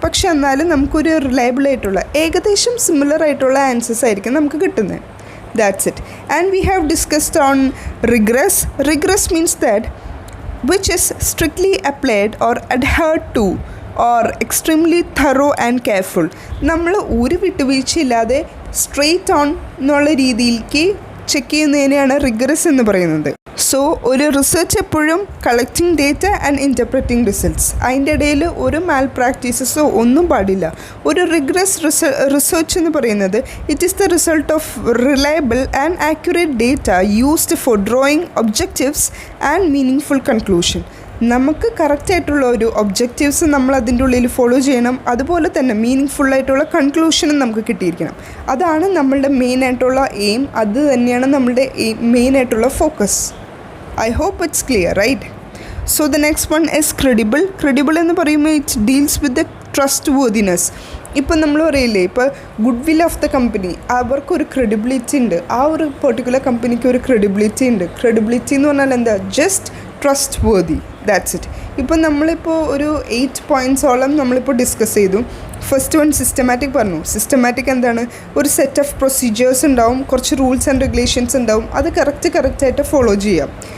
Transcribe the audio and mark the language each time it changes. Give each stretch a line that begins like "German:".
Malayalam: പക്ഷെ എന്നാലും നമുക്കൊരു റിലയബിൾ ആയിട്ടുള്ള ഏകദേശം സിമിലർ ആയിട്ടുള്ള ആൻസേഴ്സ് ആയിരിക്കും നമുക്ക് കിട്ടുന്നത്.
English: That's it. And we have discussed on rigorous. Rigorous means that which is strictly applied or adhered to or extremely thorough and careful.
Malayalam: നമ്മൾ ഒരു വിട്ടുവീഴ്ചയില്ലാതെ സ്ട്രെയിറ്റ് ഓൺ എന്നുള്ള രീതിയിലേക്ക് ചെക്ക് ചെയ്യുന്നതിനെയാണ് റിഗറസ് എന്ന് പറയുന്നത്. സോ ഒരു റിസർച്ച് എപ്പോഴും
English: collecting data and interpreting results,
Malayalam: അതിൻ്റെ ഇടയിൽ ഒരു മാൽ പ്രാക്ടീസസോ ഒന്നും പാടില്ല. ഒരു റിഗ്രസ് റിസർച്ച് എന്ന് പറയുന്നത്
English: It is the result of reliable and accurate data used for drawing objectives and meaningful conclusion.
Malayalam: നമുക്ക് കറക്റ്റായിട്ടുള്ള ഒരു ഒബ്ജക്റ്റീവ്സ് നമ്മൾ അതിൻ്റെ ഉള്ളിൽ ഫോളോ ചെയ്യണം, അതുപോലെ തന്നെ മീനിങ് ഫുള്ളായിട്ടുള്ള കൺക്ലൂഷനും നമുക്ക് കിട്ടിയിരിക്കണം. അതാണ് നമ്മളുടെ മെയിനായിട്ടുള്ള എയിം, അത് തന്നെയാണ് നമ്മളുടെ മെയിനായിട്ടുള്ള focus.
English: I hope it's clear, right? So the next one is credible. Credible
Malayalam: എന്ന് പറയുമ്പോൾ
English: it deals with the trustworthiness.
Malayalam: ഇപ്പം നമ്മൾ പറയില്ലേ, ഇപ്പോൾ
English: goodwill of the company,
Malayalam: അവർക്കൊരു ക്രെഡിബിലിറ്റി ഉണ്ട്, ആ ഒരു പെർട്ടിക്കുലർ കമ്പനിക്ക് ഒരു ക്രെഡിബിലിറ്റി ഉണ്ട്.
English: credibility
Malayalam: എന്ന് പറഞ്ഞാൽ എന്താ?
English: Just trustworthy, that's it.
Malayalam: ഇപ്പം നമ്മളിപ്പോൾ ഒരു 8 പോയിൻറ്റ്സോളം നമ്മളിപ്പോൾ ഡിസ്കസ് ചെയ്തു. ഫസ്റ്റ് വൺ സിസ്റ്റമാറ്റിക് പറഞ്ഞു. സിസ്റ്റമാറ്റിക് എന്താണ്? ഒരു
English: set of procedures
Malayalam: ഉണ്ടാവും, കുറച്ച്
English: rules and regulations
Malayalam: ഉണ്ടാവും, അത് കറക്റ്റായിട്ട് ഫോളോ ചെയ്യാം.